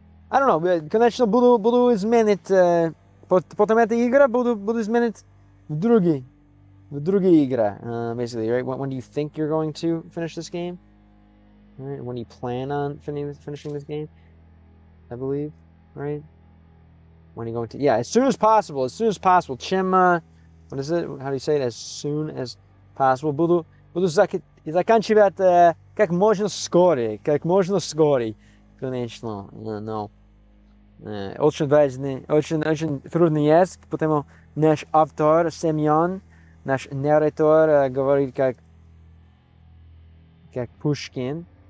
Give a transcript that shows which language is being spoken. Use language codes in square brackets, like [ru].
[en] I don't know, [ru] конечно, буду изменить, потом эта игра буду изменить в другие игры, basically, right? [en] When do you think you're going to finish this game? Right? When do you plan on finishing this game? I believe. Right? When are you going to? Yeah, as soon as possible. Чем, what is it? How do you say it? As soon as possible. [ru] Буду заканчивать как можно скорее. Конечно, no. Очень важный, очень трудный язык, потому наш автор Семен, наш нарратор говорит как Пушкин.